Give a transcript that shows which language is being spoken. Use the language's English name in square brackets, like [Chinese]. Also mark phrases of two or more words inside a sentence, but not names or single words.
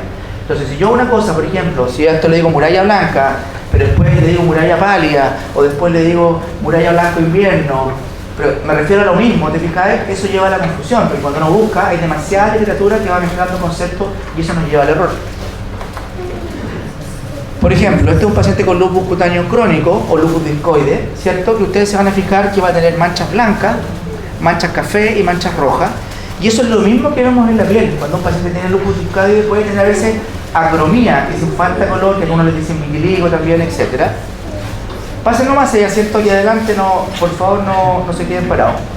[Spanish] Entonces, si yo una cosa, por ejemplo, si a esto le digo muralla blanca, pero después le digo muralla pálida, o después le digo muralla blanco invierno, pero me refiero a lo mismo, ¿te fijas? Eso lleva a la confusión, porque cuando uno busca hay demasiada literatura que va mezclando conceptos y eso nos lleva al error. Por ejemplo, este es un paciente con lupus cutáneo crónico o lupus discoide, ¿cierto? Que ustedes se van a fijar que va a tener manchas blancas, manchas café y manchas rojas. Y eso es lo mismo que vemos en la piel. Cuando un paciente tiene lupus discoide puede tener a veces acromía, que es falta de color, que algunos les dicen vitiligo también, etc. Pasen nomás allá, ¿cierto? Y adelante, no, por favor, no se queden parados.